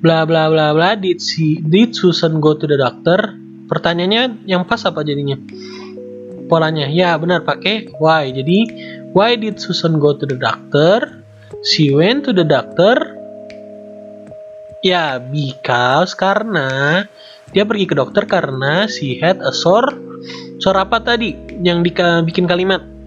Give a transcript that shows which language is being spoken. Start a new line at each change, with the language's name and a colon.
English: Bla bla bla bla did Susan go to the doctor?
Indonesian: Pertanyaannya yang pas apa jadinya? Polanya. Ya, benar pakai why.
English: Jadi, why did Susan go to the doctor? She went to the doctor.
Indonesian: Ya, because karena dia pergi ke dokter karena
English: she had a sore
Indonesian: apa tadi yang bikin kalimat?